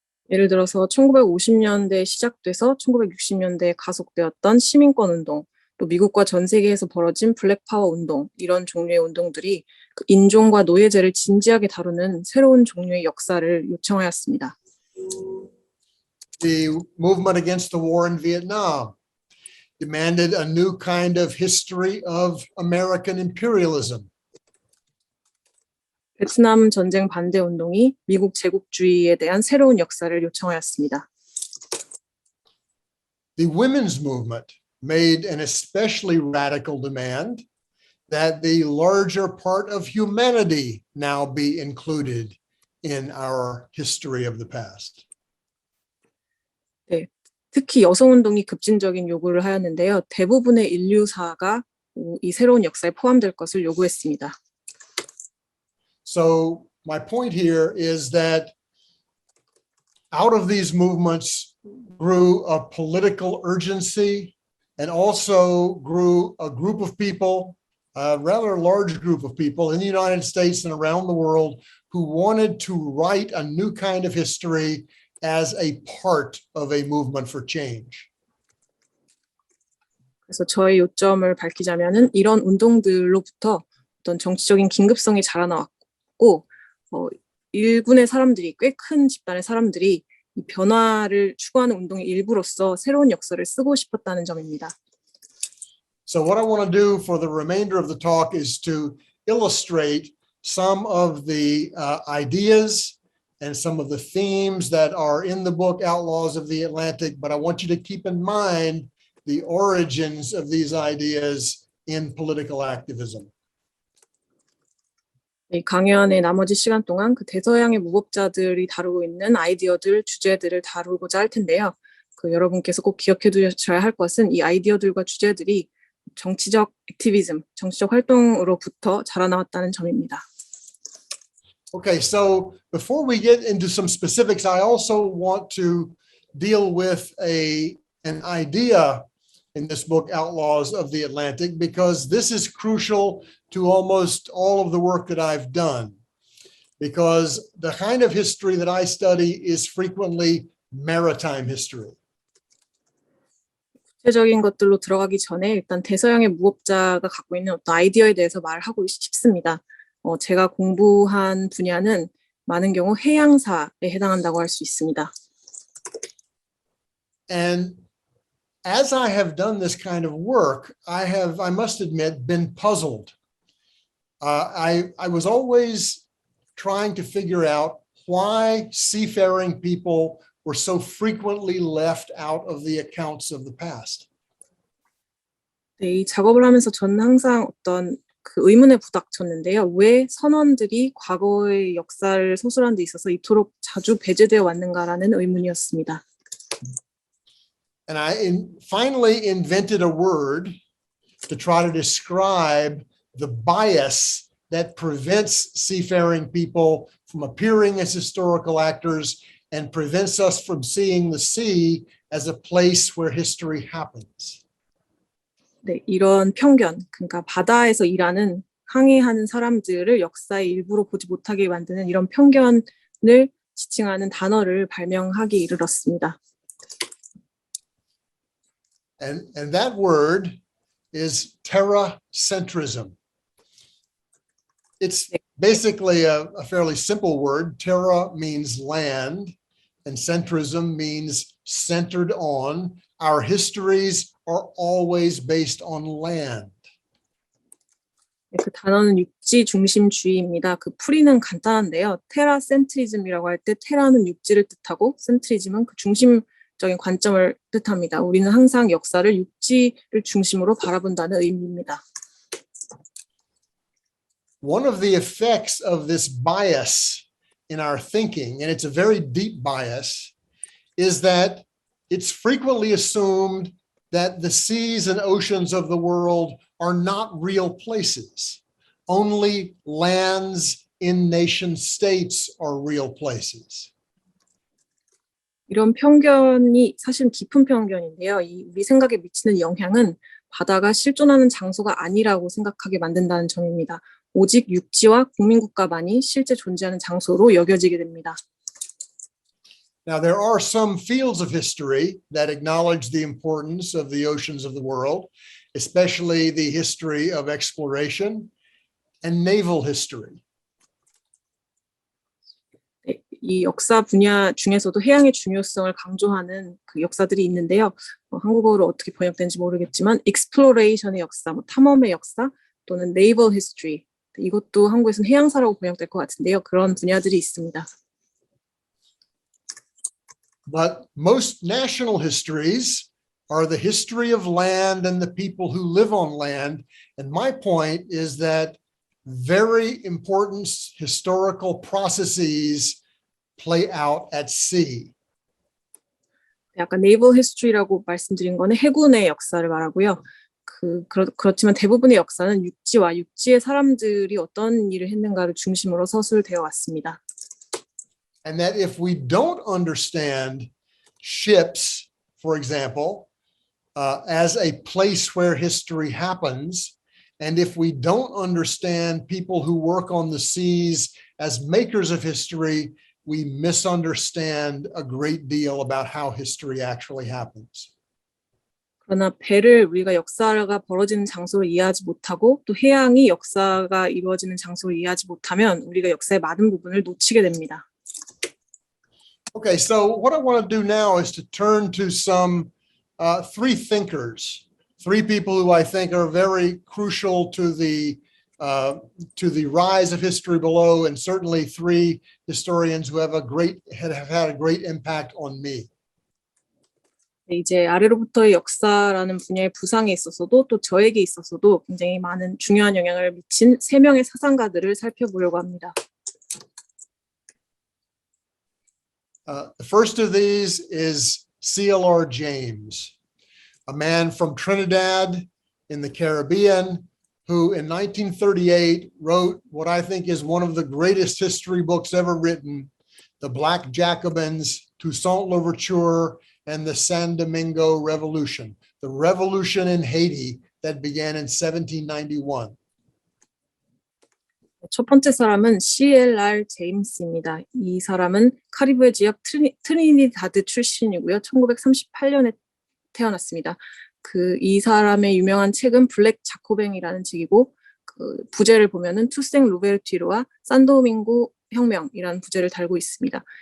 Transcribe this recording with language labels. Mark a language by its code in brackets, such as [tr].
[ko] 예를 들어서 1950년대에 시작돼서 1960년대에 가속되었던 시민권 운동, 또 미국과 전 세계에서 벌어진 블랙 파워 운동, 이런 종류의 운동들이 그 인종과 노예제를 진지하게 다루는 새로운 종류의 역사를 요청하였습니다. [en] The movement against the war in Vietnam demanded a new kind of history of American imperialism. [ko] 베트남 전쟁 반대 운동이 미국 제국주의에 대한 새로운 역사를 요청하였습니다. [en] The women's movement made an especially radical demand that the larger part of humanity now be included in our history of the past. [ko] 네, 특히 여성 운동이 급진적인 요구를 하였는데요. 대부분의 인류사가 이 새로운 역사에 포함될 것을 요구했습니다. [en] So my point here is that out of these movements grew a political urgency and also grew a group of people, a rather large group of people in the United States and around the world who wanted to write a new kind of history as a part of a movement for change. [ko] 그래서 저의 요점을 밝히자면은 이런 운동들로부터 어떤 정치적인 긴급성이 자라나왔고 일군의 사람들이 꽤 큰 집단의 사람들이 이 변화를 추구하는 운동의 일부로서 새로운 역사를 쓰고 싶었다는 점입니다. [en] So what I want to do for the remainder of the talk is to illustrate some of the ideas and some of the themes that are in the book Outlaws of the Atlantic, but I want you to keep in mind the origins of these ideas in political activism. [ko] 이 강연의 나머지 시간 동안 그 대서양의 무법자들이 다루고 있는 아이디어들, 주제들을 다루고자 할 텐데요. 그 여러분께서 꼭 기억해 두셔야 할 것은 이 아이디어들과 주제들이 정치적 액티비즘, 정치적 활동으로부터 자라나왔다는 점입니다. [en] Okay, so before we get into some specifics, I also want to deal with an idea in this book, Outlaws of the Atlantic, because this is crucial to almost all of the work that I've done. Because the kind of history that I study is frequently maritime history. [ko] 구체적인 것들로 들어가기 전에 일단 대서양의 무법자가 갖고 있는 어떤 아이디어에 대해서 말하고 싶습니다. 제가 공부한 분야는 많은 경우 해양사에 해당한다고 할 수 있습니다. [en] And as I have done this kind of work, I must admit, been puzzled. I was always trying to figure out why seafaring people were so frequently left out of the accounts of the past. [ko] 네, 이 작업을 하면서 저는 항상 어떤 그 의문에 부닥쳤는데요. 왜 선원들이 과거의 역사를 서술하는 데 있어서 이토록 자주 배제되어 왔는가라는 의문이었습니다. [en] And I finally invented a word to try to describe the bias that prevents seafaring people from appearing as historical actors and prevents us from seeing the sea as a place where history happens. [ko] 네, 이런 편견, 그러니까 바다에서 일하는 항해하는 사람들을 역사의 일부로 보지 못하게 만드는 이런 편견을 지칭하는 단어를 발명하기 이르렀습니다. [en] And that word is terracentrism. It's basically a fairly simple word. Terra means land, and centrism means centered on. our histories are always based on land. [ko] 네, 그 단어는 육지 중심주의입니다. 그 풀이는 간단한데요. 테라센트리즘이라고 할 때 테라는 육지를 뜻하고 센트리즘은 그 중심적인 관점을 뜻합니다. 우리는 항상 역사를 육지를 중심으로 바라본다는 의미입니다. [en] One of the effects of this bias in our thinking, and it's a very deep bias, is that it's frequently assumed that the seas and oceans of the world are not real places. Only lands in nation states are real places. [ko] 이런 편견이 사실 깊은 편견인데요. 우리 생각에 미치는 영향은 바다가 실존하는 장소가 아니라고 생각하게 만든다는 점입니다. 오직 육지와 국민국가만이 실제 존재하는 장소로 여겨지게 됩니다. [en] Now, there are some fields of history that acknowledge the importance of the oceans of the world, especially the history of exploration and naval history. [ko] 네, 이 역사 분야 중에서도 해양의 중요성을 강조하는 그 역사들이 있는데요. 한국어로 어떻게 번역된지 모르겠지만 exploration의 역사, 탐험의 역사 또는 naval history, 이것도 한국에서는 해양사라고 번역될 것 같은데요. 그런 분야들이 있습니다. [en] But most national histories are the history of land and the people who live on land. And my point is that very important historical processes play out at sea. [ko] 약간 naval history라고 말씀드린 거는 해군의 역사를 말하고요. 그렇지만 대부분의 역사는 육지와 육지의 사람들이 어떤 일을 했는가를 중심으로 서술되어 왔습니다. [en] And that if we don't understand ships, for example, as a place where history happens, and if we don't understand people who work on the seas as makers of history, we misunderstand a great deal about how history actually happens. [ko] 그러나 배를 우리가 역사가 벌어지는 장소로 이해하지 못하고 또 해양이 역사가 이루어지는 장소로 이해하지 못하면 우리가 역사의 많은 부분을 놓치게 됩니다. [en] Okay, so what I want to do now is to turn to some three thinkers, three people who I think are very crucial to the rise of history below, and certainly three historians who have had a great impact on me. [ko] 네, 이제 아래로부터의 역사라는 분야의 부상에 있어서도 또 저에게 있어서도 굉장히 많은 중요한 영향을 미친 세 명의 사상가들을 살펴보려고 합니다. [en] The first of these is C.L.R. James, a man from Trinidad in the Caribbean, who in 1938 wrote what I think is one of the greatest history books ever written, The Black Jacobins, Toussaint Louverture, and the San Domingo Revolution, the revolution in Haiti that began in 1791. [ko] 첫 번째 사람은 C.L.R. 제임스입니다. 이 사람은 카리브해 지역 트리니다드 출신이고요. 1938년에 태어났습니다. 이 사람의 유명한 책은 블랙 자코뱅이라는 책이고 그 부제를 보면은 투생 루베르티르와 산도밍고 혁명이라는 부제를 달고 있습니다.